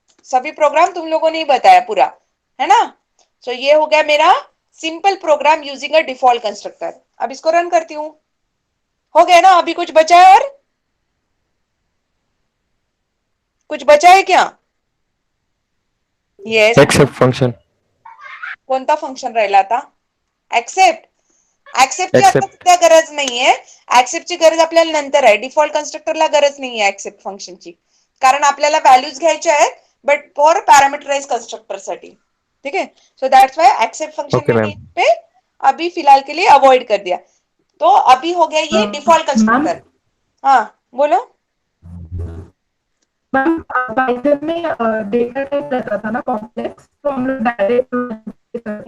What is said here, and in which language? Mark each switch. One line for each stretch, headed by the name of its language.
Hindi: सभी प्रोग्राम तुम लोगों ने ही बताया पूरा, है ना? सो ये हो गया मेरा simple programme using a default constructor. अब इसको रन करती हूँ। हो गया ना? अभी कुछ बचा है और कुछ बचा है क्या?
English: Yes. Except function.
Marathi: कोणता फंक्शन राहिला आता? एक्सेप्ट। एक्सेप्टची आता
English: Except.
Marathi: सध्या गरज नाहीये. एक्सेप्टची गरज आपल्याला नंतर आहे. डिफॉल्ट कन्स्ट्रक्टरला गरज नाहीये एक्सेप्ट फंक्शनची, कारण आपल्याला व्हॅल्यूज घ्यायच्या आहेत, बट फॉर पॅरामीटराइज कंस्ट्रक्टर साठी.
Hindi: ठीक है?
English: so that's why except function Okay,
Hindi: मैंने
English: ma'am.
Hindi: यहाँ पे अभी फिलहाल के लिए अवॉइड कर दिया। तो अभी हो गया ये डिफॉल्ट
English: ma'am
Hindi: कंस्ट्रक्टर। हाँ बोलो। मैम पाइथन में डेटा टाइप रहता था ना कॉम्प्लेक्स, तो हम लोग डायरेक्ट करते